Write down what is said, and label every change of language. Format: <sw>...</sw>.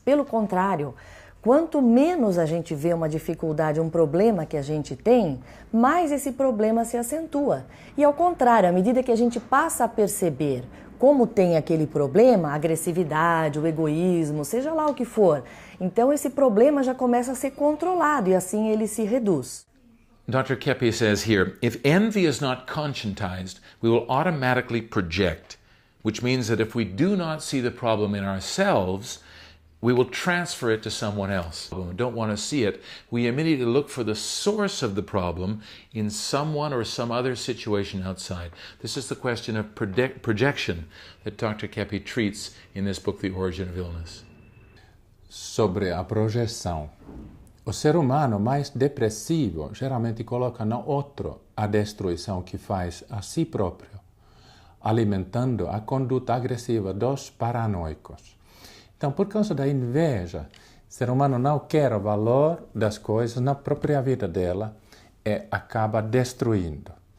<pt>Pelo contrário, quanto menos a gente vê uma dificuldade, um problema que a gente tem, mais esse problema se acentua. E ao contrário, à medida que a gente passa a perceber como tem aquele problema, a agressividade, o egoísmo, seja lá o que for, então esse problema já começa a ser controlado e assim ele se reduz.</pt> <en>Dr. Keppe says here, if envy is not conscientized, we will automatically project, which means that if we do not see the problem in ourselves, we will transfer it to someone else. When we don't want to see it, we immediately look for the source of the problem in someone or some other situation outside. This is the question of projection that Dr. Keppe treats in this book, The Origin of Illness.</en> <pt>Sobre a projeção. O ser humano mais depressivo geralmente coloca no outro a destruição que faz a si próprio, alimentando a conduta agressiva dos paranoicos. Então, por causa da inveja, o ser humano não quer o valor das coisas na própria vida dela e acaba destruindo.</pt>